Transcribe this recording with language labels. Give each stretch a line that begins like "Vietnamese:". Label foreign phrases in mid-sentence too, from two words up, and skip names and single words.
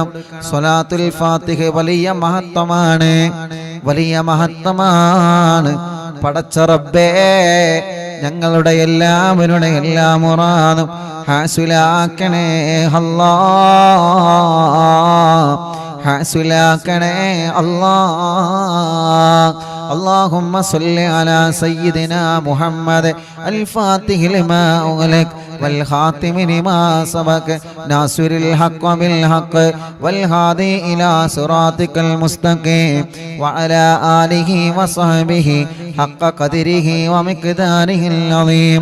Malayalam: സ്വലാത്തുൽ ഫാത്തിഹ വലിയ മഹത്വമാണ്, വലിയ മഹത്വമാണ്. പടച്ച റബ്ബേ ഞങ്ങളുടെ എല്ലാവരുടെ എല്ലാ മുറാദും ഹാസുലാക്കണേ അല്ലാ, ഹാസുലാക്കണേ അല്ലാ.
Arabic: اللهم صل على سيدنا محمد الفاتح لما أغلق والخاتم لما سبق ناصر الحق بالحق والهادي إلى صراطك المستقيم وعلى آله وصحبه حق قدره ومقداره العظيم.